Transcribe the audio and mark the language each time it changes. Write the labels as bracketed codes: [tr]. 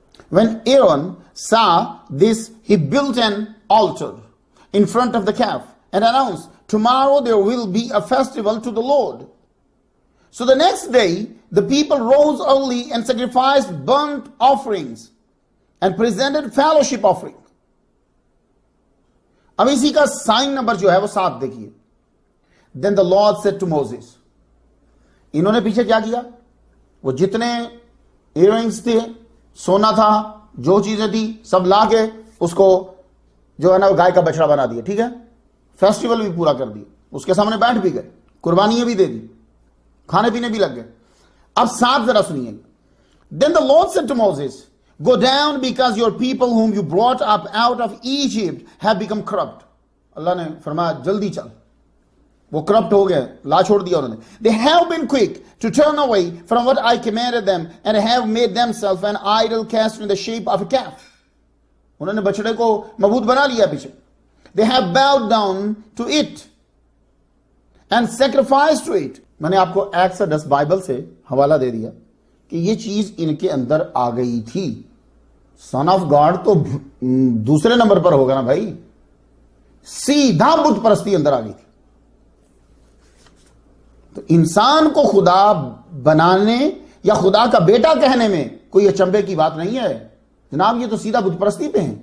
[en] When Aaron saw this, he built an altar in front of the calf and announced, "Tomorrow there will be a festival to the Lord." So the next day, the people rose early and sacrificed burnt offerings and presented fellowship offering. [hi] अब इसी का sign number जो है वो 7 देखिए. [en] Then the Lord said to Moses, [hi] इन्होंने पीछे क्या किया? वो जितने इयररिंग्स थे, सोना था, जो चीजें थी, सब लाके उसको जो है ना गाय का बछड़ा बना दिया. ठीक है, फेस्टिवल भी पूरा कर दिया, उसके सामने बैठ भी गए, कुर्बानियां भी दे दी, खाने पीने भी लग गए. अब 7 जरा सुनिए. [en] Then the Lord said to Moses, "Go down, because your people whom you brought up out of Egypt have become corrupt." [hi] अल्लाह ने फरमाया जल्दी चल, वो करप्ट हो गए, ला छोड़ दिया उन्होंने. [en] "They have been quick to turn away from what I commanded them and have made themselves an idol cast in the shape of a calf." [hi] उन्होंने बछड़े को मबूद बना लिया पीछे. [en] "They have bowed down to it and sacrificed to it." [hi] मैंने आपको exodus Bible से हवाला दे दिया कि ये चीज इनके अंदर आ गई थी. सन ऑफ गॉड तो दूसरे नंबर पर होगा ना भाई, सीधा बुत परस्ती अंदर आ गई थी. तो इंसान को खुदा बनाने या खुदा का बेटा कहने में कोई अचंभे की बात नहीं है जनाब, ये तो सीधा बुत परस्ती पे है.